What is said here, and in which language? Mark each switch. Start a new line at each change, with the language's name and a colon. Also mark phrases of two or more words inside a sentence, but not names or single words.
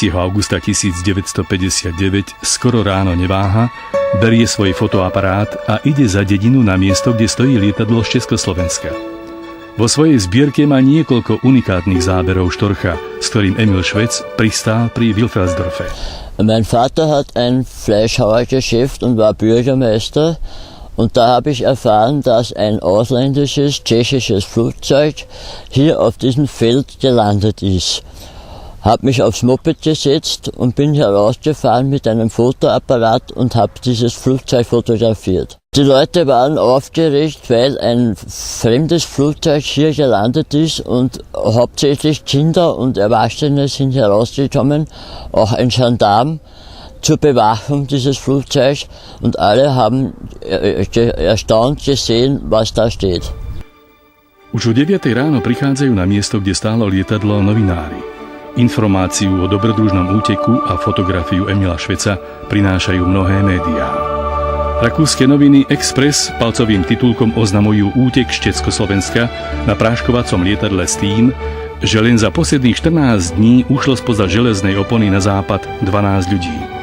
Slovak: augusta 1959 skoro ráno neváha, berie svoj fotoaparát a ide za dedinu na miesto, kde stojí lietadlo z Československa. Vo svojej zbierke má niekoľko unikátnych záberov štorcha, s ktorým Emil Švec pristál pri Wilfersdorfe.
German: Mein Vater hat ein Fleischhauergeschäft und war Bürgermeister. Und da habe ich erfahren, dass ein ausländisches, tschechisches Flugzeug hier auf diesem Feld gelandet ist. Habe mich aufs Moped gesetzt und bin herausgefahren mit einem Fotoapparat und habe dieses Flugzeug fotografiert. Die Leute waren aufgeregt, weil ein fremdes Flugzeug hier gelandet ist und hauptsächlich Kinder und Erwachsene sind herausgekommen, auch ein Gendarm zur Bewachung dieses Flugzeugs und alle haben erstaunt gesehen, was da steht.
Slovak: Už o 9 ráno prichádzajú na miesto, kde stálo lietadlo, novinári. Informáciu o dobrodružnom úteku a fotografiu Emila Šveca prinášajú mnohé médiá. Rakúske noviny Express palcovým titulkom oznamujú útek z Československa na práškovacom lietadle s tým, že len za posledných 14 dní ušlo spoza železnej opony na západ 12 ľudí.